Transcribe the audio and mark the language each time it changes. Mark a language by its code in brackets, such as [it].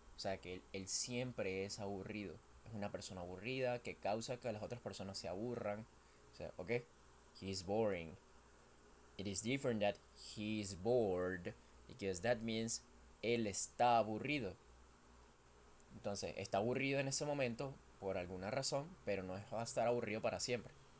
[es] O sea que él siempre es aburrido. Es una persona aburrida que causa que las otras personas se aburran. O sea, [en] ok, he is boring. It is different that he is bored because that means [es] él está aburrido. Entonces, está aburrido en ese momento por alguna razón, pero no va a estar aburrido para siempre.